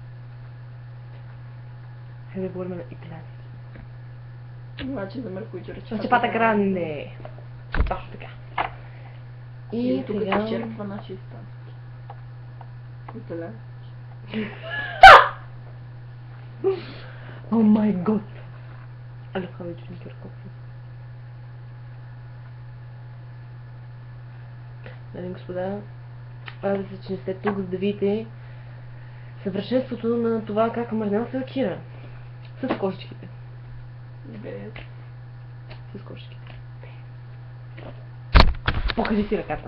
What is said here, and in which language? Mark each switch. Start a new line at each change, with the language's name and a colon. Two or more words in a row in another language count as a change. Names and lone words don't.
Bulgarian: Хайде да говорим на италиански. Значи за Меркуджо рече.
Italian: ciabatta grande.
Bulgarian: Точно така. И тук сега... изчерпва нашия испански. Италиански.
English: Oh my god! I love how you drink your coffee.
Bulgarian: Дами и господа, радвам се, че не сте тук, за да видите съвършенството на това как мърнела се лакира. С кошичките. Без. С кошичките. Покажи си ръката.